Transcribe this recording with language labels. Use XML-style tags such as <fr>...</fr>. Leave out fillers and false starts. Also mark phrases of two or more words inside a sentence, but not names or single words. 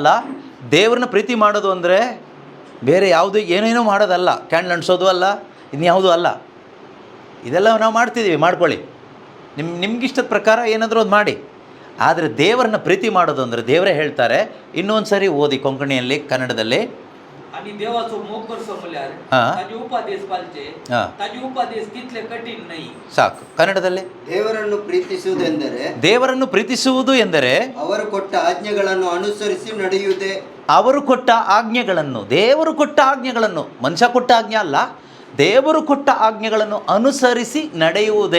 <kn>ದೇವರನ್ನ ಪ್ರೀತಿ ಮಾಡೋದು ಅಂದರೆ ಬೇರೆ ಯಾವುದು ಏನೇನೋ ಮಾಡೋದಲ್ಲ. ಕ್ಯಾಂಡಲ್ ಅಂಟಿಸೋದು ಅಲ್ಲ, ಇನ್ಯಾವುದೂ ಅಲ್ಲ. ಇದೆಲ್ಲ ನಾವು ಮಾಡ್ತಿದ್ದೀವಿ, ಮಾಡ್ಕೊಳ್ಳಿ. ನಿಮ್ಗಿಷ್ಟದ ಪ್ರಕಾರ ಏನಾದರೂ ಅದು ಮಾಡಿ. ಆದರೆ ದೇವರನ್ನ ಪ್ರೀತಿ ಮಾಡೋದು ಅಂದರೆ ದೇವರೇ ಹೇಳ್ತಾರೆ. ಇನ್ನೊಂದು ಸರಿ ಓದಿ ಕೊಂಕಣಿಯಲ್ಲಿ, ಕನ್ನಡದಲ್ಲಿ.</kn> <kok>आणि देवाचो मोग करचो म्हळ्यार ताजी उपदेश पाळचे. ताजी उपदेश तितले कठीण नाही.</kok> <kn>ಸಾಕು. ಕನ್ನಡದಲ್ಲಿ ದೇವರನ್ನು ಪ್ರೀತಿಸುವುದೆಂದರೆ ದೇವರನ್ನು ಪ್ರೀತಿಸುವುದು ಎಂದರೆ ಅವರು ಕೊಟ್ಟ ಆಜ್ಞೆಗಳನ್ನು ಅನುಸರಿಸಿ ನಡೆಯುವುದೇ. ಅವರು ಕೊಟ್ಟ ಆಜ್ಞೆಗಳನ್ನು, ದೇವರು ಕೊಟ್ಟ ಆಜ್ಞೆಗಳನ್ನು, ಮನುಷ್ಯ ಕೊಟ್ಟ ಆಜ್ಞೆ ಅಲ್ಲ, ದೇವರು ಕೊಟ್ಟ ಆಜ್ಞೆಗಳನ್ನು ಅನುಸರಿಸಿ ನಡೆಯುವುದೇ.</kn>